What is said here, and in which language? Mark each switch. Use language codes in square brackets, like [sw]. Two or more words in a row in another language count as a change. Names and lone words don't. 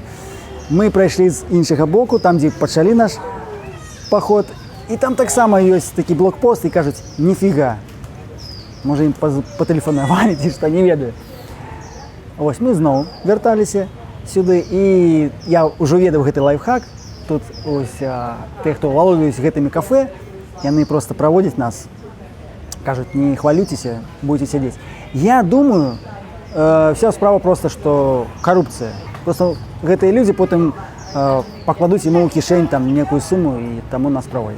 [be] Мы прайшлі з іншага боку, там, дзе пачалі наш паход. І там таксама ёсць такі блокпост, і кажуць: «Ніфіга». Можа, ім патэлефанавалі, ці што, не ведаю. Вось, мы зноў вярталіся сюды, і я ўжо ведаў гэты лайфхак. Тут ось те, хто валодаюць гэтымі кафе, яны проста праводзяць нас. Кажуць: «Не хвалюйцеся, будете сядзець». Я думаю, вся справа просто, што карупцыя. Просто гэтыя людзі потым пакладуць ему ў кішэнь там некую суму, і таму нас праводзяць.